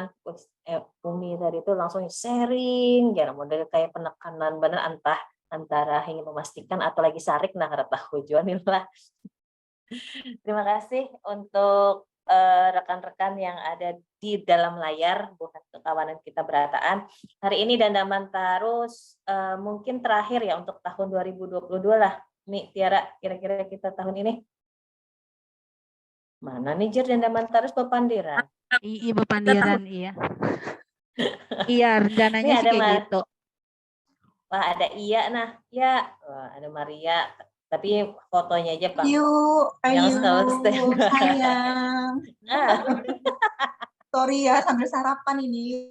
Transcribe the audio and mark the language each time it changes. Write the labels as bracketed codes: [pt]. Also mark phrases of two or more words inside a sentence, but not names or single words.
[id] Umi tadi itu langsung sharing, ya model kayak penekanan bener antara ingin memastikan atau lagi sarik nah karena tahu lah. Terima kasih untuk rekan-rekan yang ada di dalam layar buat kawanan kita berataan. Hari ini Dandaman Tarus mungkin terakhir ya untuk tahun 2022 lah. [bjn] Nih Tiara, kira-kira kita tahun ini mana nih Jer Dandaman Tarus Bepandiran? Iya Bepandiran, iya. [id] Iya, rencananya sih kayak gitu. Wah, ada Iya nah, ya, ada Maria. Tapi fotonya aja, Pak. Ayo, sayang. Sorry ya, sambil sarapan ini.